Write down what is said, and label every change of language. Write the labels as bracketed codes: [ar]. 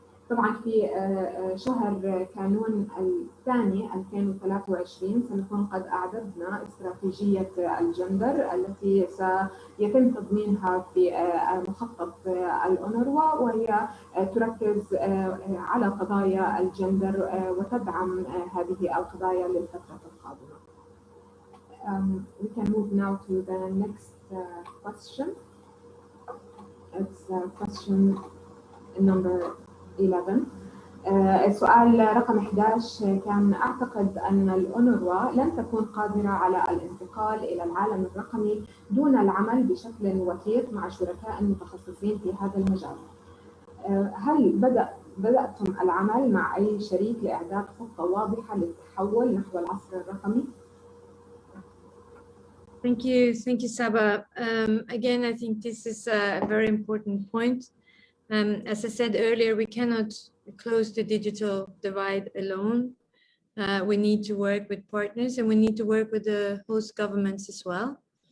[ar] طبعا في شهر كانون الثاني 2023 سنكون قد أعددنا استراتيجية الجندر التي سيتم تضمينها في مخطط الأونروا، وهي تركز على قضايا الجندر وتدعم هذه القضايا للفترة القادمة. [en] We can move now to the next question. It's question number 11. [ar] السؤال رقم 11 كان: أعتقد أن الأونروا لن تكون قادرة على الانتقال إلى العالم الرقمي دون العمل بشكل وثيق مع شركاء متخصصين في هذا المجال. هل بدأتم العمل مع أي شريك لإعداد خطة واضحة للتحول نحو العصر الرقمي؟ [en] Thank you, Saba. Again, I think this is a very important point. As I said earlier, we cannot close the digital divide alone. We need to work with partners, and we need to work with the host governments as well.